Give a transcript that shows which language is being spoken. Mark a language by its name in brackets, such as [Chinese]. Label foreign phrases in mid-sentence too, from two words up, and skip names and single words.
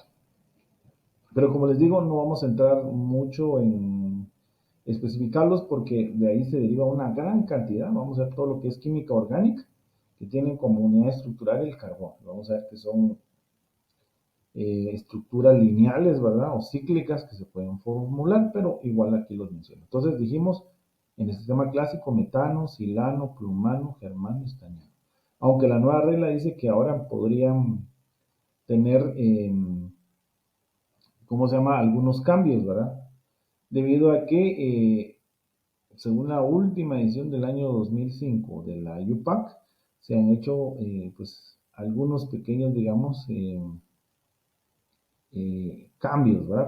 [Spanish] Pero como les digo, no vamos a entrar mucho en especificarlos porque de ahí se deriva una gran cantidad. Vamos a ver todo lo que es química orgánica, que tienen como unidad estructural el carbón. Vamos a ver que son estructuras lineales, ¿verdad? O cíclicas que se pueden formular, pero igual aquí los menciono. Entonces dijimos, en el sistema clásico, metano, silano, plumano, germano, estañano. Aunque la nueva regla dice que ahora podrían tener, ¿cómo se llama? Algunos cambios, ¿verdad? Debido a que, según la última edición del año 2005 de la UPAC, se han hecho, pues, algunos pequeños, digamos, cambios, ¿verdad?